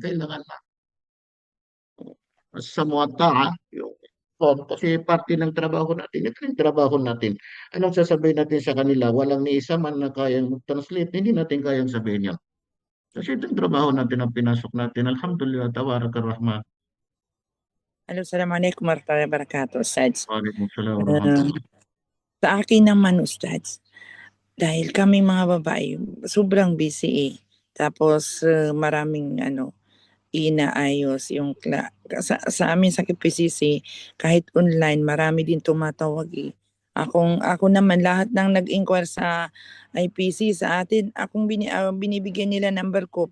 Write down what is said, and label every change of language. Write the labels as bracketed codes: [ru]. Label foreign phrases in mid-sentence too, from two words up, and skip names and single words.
[tl] Kailangan na sa muwata'a, yung kasi parte ng trabaho natin. Ito yung trabaho natin. Anong sasabihin natin sa kanila? Walang ni isa man na kayang mag-translate. Hindi natin kayang sabihin yan. Kasi ito yung trabaho natin ang pinasok natin. [ar] الحمد لله، تبارك الرحمن. Hello, السلام عليكم ورحمة الله وبركاته, Ustaz. Waalaikumsalam Uh, warahmatullahi. [tl] sa akin naman, Ustaz, dahil kami mga babae, sobrang busy eh. Tapos maraming inaayos yung sa amin sa PCC, kahit online, marami din tumatawag eh. Ako naman, lahat ng nag-inquire sa IPC sa atin, binibigyan nila number ko.